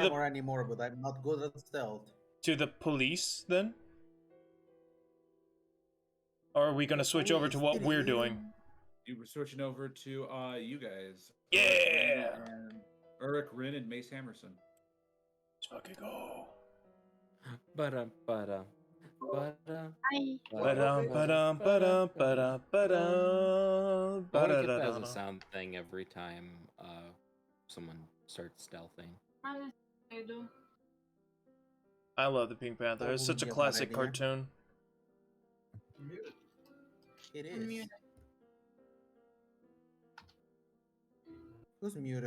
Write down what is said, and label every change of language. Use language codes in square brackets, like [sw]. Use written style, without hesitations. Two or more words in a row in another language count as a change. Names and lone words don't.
[en] armor anymore, but I'm not good at stealth. the police then? Or are we gonna switch over to what we're doing? You were switching over to you guys. Yeah! And Uruk, Rin, and Mace Hammerson. Let's fucking go. Ba-dum, ba-dum, ba-dum, Hi. Ba-dum, ba-dum, ba-dum, ba-dum, ba-dum, I want to get that as ba-da-da-da-da. a sound thing every time someone starts stealthing. I do. I love the Pink Panther. That It's such a wouldn't be a bad classic idea. cartoon. It I'm is. muted. Who's muted?